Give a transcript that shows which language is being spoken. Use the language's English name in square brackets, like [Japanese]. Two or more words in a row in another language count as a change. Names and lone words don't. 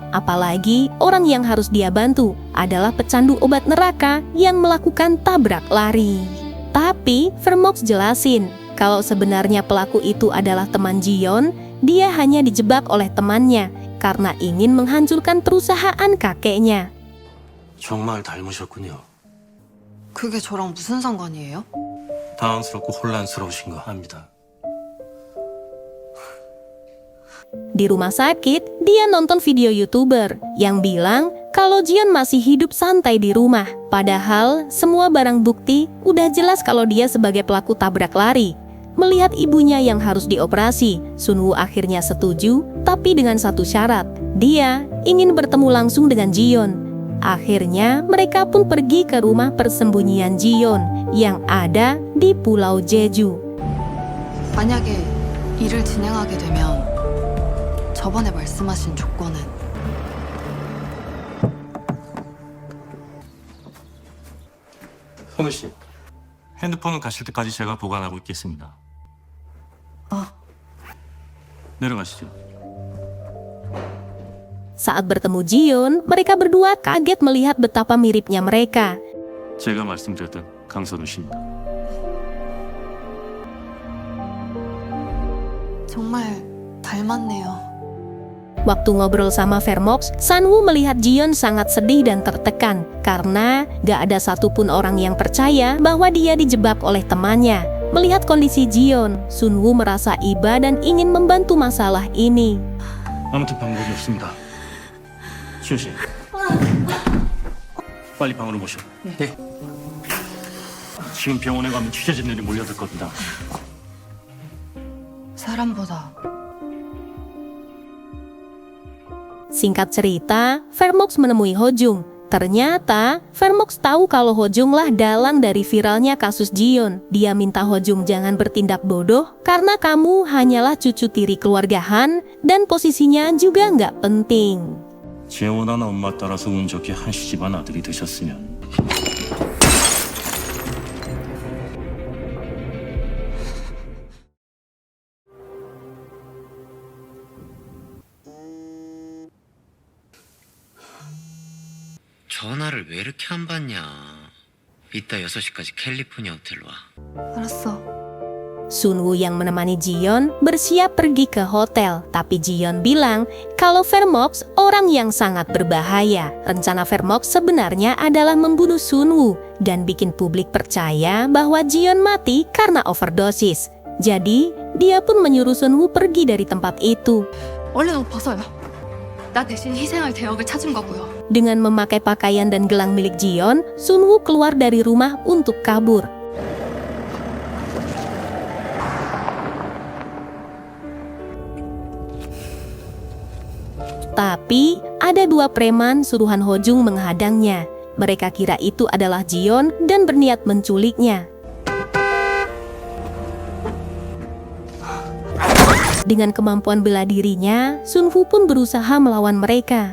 [Indonesian] Apalagi orang yang harus dia bantu adalah pecandu obat neraka yang melakukan tabrak lari. Tapi Vermox jelasin kalau sebenarnya pelaku itu adalah teman Jion, dia hanya dijebak oleh temannya karena ingin menghancurkan perusahaan kakeknya. [Korean] 정말 닮으셨군요. 그게 저랑 무슨 상관이에요? 당황스럽고 혼란스러우신 거 압니다. [Indonesian] Di rumah sakit, dia nonton video YouTuber yang bilang kalau Jion masih hidup santai di rumah. Padahal semua barang bukti udah jelas kalau dia sebagai pelaku tabrak lari. Melihat ibunya yang harus dioperasi, Sunwoo akhirnya setuju, tapi dengan satu syarat. Dia ingin bertemu langsung dengan Jion. Akhirnya mereka pun pergi ke rumah persembunyian Jion yang ada di Pulau Jeju. [Korean] 만약에 일을 진행하게 되면 저번에 말씀하신 조건은 선우 씨, 핸드폰은 가실 때까지 제가 보관하고 있겠습니다. 내려가시죠. [Indonesian] Saat bertemu Jion, mereka berdua kaget melihat betapa miripnya mereka. [Korean] 제가 말씀드렸던 강선우 씨입니다. 정말 닮았네요. [Indonesian] Waktu ngobrol sama Vermox, Sunwoo melihat Jion sangat sedih dan tertekan karena gak ada satupun orang yang percaya bahwa dia dijebak oleh temannya. Melihat kondisi Jion, Sunwoo merasa iba dan ingin membantu masalah ini. [Korean] 아무튼 방법이 없습니다. 지훈 씨, 빨리 방으로 모셔. 네. 지금 병원에 가면 취재진들이 몰려들 겁니다. 사람보다 [Indonesian] Singkat cerita, Vermox menemui Hojung. Ternyata, Vermox tahu kalau Hojung lah dalang dari viralnya kasus Jion. Dia minta Hojung jangan bertindak bodoh karena kamu hanyalah cucu tiri keluarga Han dan posisinya juga nggak penting. [Korean] 재혼한 엄마 따라서 운 좋게 한씨 집안 아들이 되셨으면 전화를 왜 이렇게 안 받냐. 이따 6시까지 캘리포니아 호텔로 와. 알았어. [Indonesian] Sunwoo yang menemani Jion bersiap pergi ke hotel, tapi Jion bilang kalau Vermox orang yang sangat berbahaya. Rencana Vermox sebenarnya adalah membunuh Sunwoo dan bikin publik percaya bahwa Jion mati karena overdosis. Jadi, dia pun menyuruh Sunwoo pergi dari tempat itu. [Korean] 얼른 옷 벗어요. 나 대신 희생할 대역을 찾은 거고요. [Indonesian] Dengan memakai pakaian dan gelang milik Jion, Sunwoo keluar dari rumah untuk kabur. Tapi, ada dua preman suruhan Hojung menghadangnya. Mereka kira itu adalah Jion dan berniat menculiknya. Dengan kemampuan bela dirinya, Sunwoo pun berusaha melawan mereka.